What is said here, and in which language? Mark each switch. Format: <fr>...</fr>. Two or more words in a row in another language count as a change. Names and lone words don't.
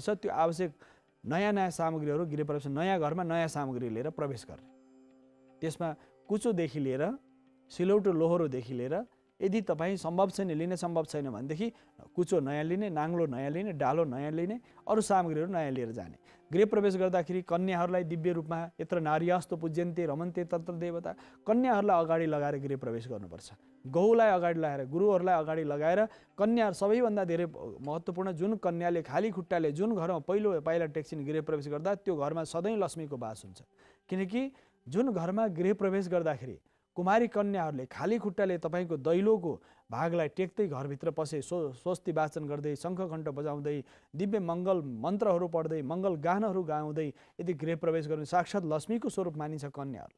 <ne>त्यो आवश्यक नयाँ नयाँ सामग्रीहरू गृह प्रवेश नयाँ घरमा नयाँ सामग्री लिएर प्रवेश गर्ने। त्यसमा कुचोदेखि लिएर सिलौटो लोहोरोदेखि लिएर यदि तपाईँ सम्भव छैन लिने सम्भव छैन भनेदेखि कुचो नयाँ लिने, नाङ्लो नयाँ लिने, डालो नयाँ लिने, अरू सामग्रीहरू नयाँ लिएर जाने। गृह प्रवेश गर्दाखेरि कन्याहरूलाई दिव्य रूपमा</ne> <sa>यत्र नार्यास्तो पूज्यन्ते रमन्ते तत्र देवता,</sa> <ne>कन्याहरूलाई अगाडि लगाएर गृह प्रवेश गर्नुपर्छ। गहुलाई अगाडि लगाएर, गुरुहरूलाई अगाडि लगाएर कन्या सबैभन्दा धेरै महत्त्वपूर्ण जुन कन्याले खाली खुट्टाले जुन घरमा पाइला टेक्सिन गृह प्रवेश गर्दा त्यो घरमा सधैँ लक्ष्मीको वास हुन्छ। किनकि जुन घरमा गृह प्रवेश गर्दाखेरि कुमारी कन्याहरूले खाली खुट्टाले तपाईँको दैलोको भागलाई टेक्दै घरभित्र पसे, स्वस्ति वाचन गर्दै, शङ्खघण्ट बजाउँदै, दिव्य मङ्गल मन्त्रहरू पढ्दै, मङ्गल गानहरू गाउँदै यदि गृह प्रवेश गर्ने साक्षात् लक्ष्मीको स्वरूप मानिन्छ कन्याहरूलाई।</ne>